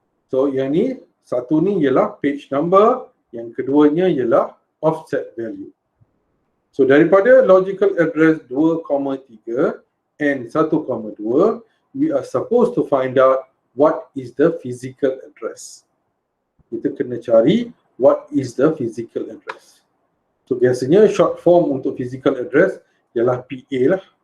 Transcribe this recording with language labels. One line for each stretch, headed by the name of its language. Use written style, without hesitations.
Malay: So yang ni, satu ni ialah page number, yang keduanya ialah offset value.
English: So daripada logical address 2,3 and 1,2, we are supposed to find out what is the physical address.
Malay: Kita kena cari
English: what is the physical address. So biasanya short form untuk physical address ialah PA lah.